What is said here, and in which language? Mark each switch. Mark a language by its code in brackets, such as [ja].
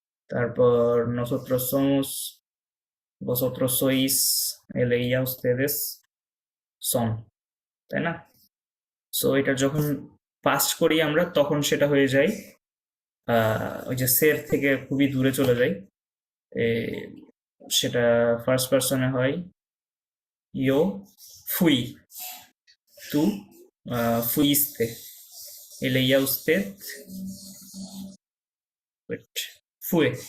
[es] তারপর nosotros somos, vosotros sois, él, ella, ustedes son, [bn] তাই না? সো এটা যখন পাস্ট করি আমরা তখন সেটা হয়ে যায় ওই যে সের থেকে খুবই দূরে চলে যায়। সেটা ফার্স্ট পার্সনে হয় [es] yo fui, tú fuiste, él, ella, usted fue।